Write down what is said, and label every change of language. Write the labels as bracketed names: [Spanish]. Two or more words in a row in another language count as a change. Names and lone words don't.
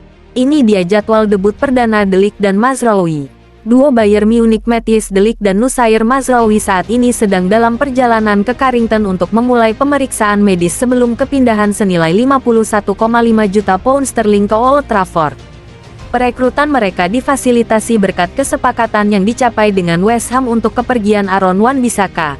[Indonesian] Ini dia jadwal debut perdana De Ligt dan Mazraoui. Duo Bayern Munich Matthias De Ligt dan Noussair Mazraoui saat ini sedang dalam perjalanan ke Carrington untuk memulai pemeriksaan medis sebelum kepindahan senilai 51,5 juta pound sterling ke Old Trafford. Perekrutan mereka difasilitasi berkat kesepakatan yang dicapai dengan West Ham untuk kepergian Aaron Wan-Bissaka.